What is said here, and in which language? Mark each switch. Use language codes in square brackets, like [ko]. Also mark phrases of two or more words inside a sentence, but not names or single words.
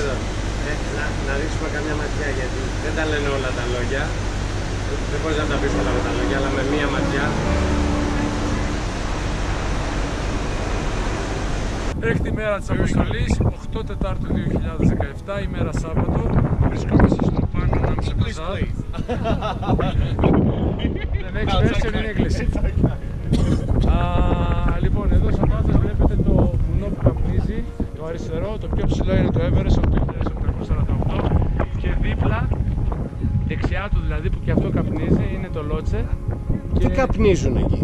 [el] Να ρίξουμε καμιά ματιά, γιατί δεν τα λένε όλα τα λόγια. Δεν μπορείς να τα πεις όλα με τα λόγια, αλλά με μία ματιά. Έκτη μέρα της αποστολής, 8 Τετάρτου 2017, ημέρα Σάββατο. Βρισκόμαστε στο πάνω ανάμεσα μπαζάρ. [en] The next version in English. [el] Λοιπόν, εδώ σαν πάντα βλέπετε το βουνό που καπνίζει, το αριστερό, το πιο ψηλό είναι το Everest, 8.848, και δίπλα, δεξιά του δηλαδή, που και αυτό καπνίζει, είναι το Λότσε. Τι καπνίζουν εκεί?